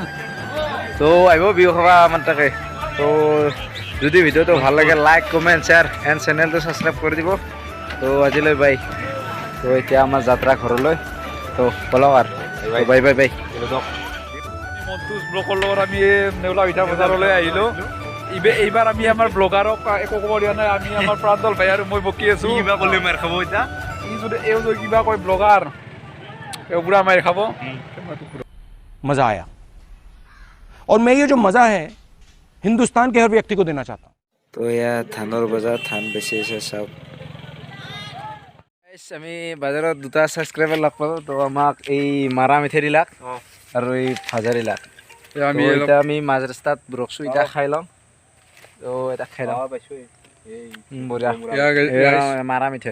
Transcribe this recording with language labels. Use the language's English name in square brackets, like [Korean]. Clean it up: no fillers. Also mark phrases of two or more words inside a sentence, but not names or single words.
[Assamese] তো আহিব বিহু খাবা আমাৰ তাকে তো যদি ভিডিঅ'টো ভাল লাগে [English] like comment share and [Assamese] চেনেলটো ছাবস্ক্ৰাইব কৰি দিব তো আজিলৈ বাই তো এতিয়া আমাৰ যাত্ৰা ঘৰলৈ তো বলক আৰু [English] bye bye bye [Assamese] মন্তুজ ব্লগৰ লগত আমি নেউলা পিঠা বজাৰলৈ আহিলোঁ এইবাৰ আমি আমাৰ ব্লগাৰক একো ক'ব দিয়া নাই আমি আমাৰ প্ৰাঞ্জল ভাই আৰু মই বকি আছোঁ কিবা ক'লে মাৰ খাব এতিয়া এই যদি কিবা কয় ব্লগাৰ এওঁ পুৰা মাৰ খাব [Hindi] मज़ा आया और मैं ये जो मज़ा है हिंदुस्तान के हर व्यक्ति को देना चाहता हूँ [Assamese] তো এয়া ধানৰ বজাৰ ধান বেচি আছে চাওক আমি বজাৰত দুটা ছাবস্ক্ৰাইবাৰ লগ পালোঁ তো আমাক এই মাৰা মিঠাই দিলাক আৰু এই ভাজা দিলাক আমি এতিয়া আমি মাজ ৰাস্তাত ৰখছোঁ এতিয়া খাই লওঁ তো এটা খাই লওঁ বঢ়িয়া মাৰা মিঠাই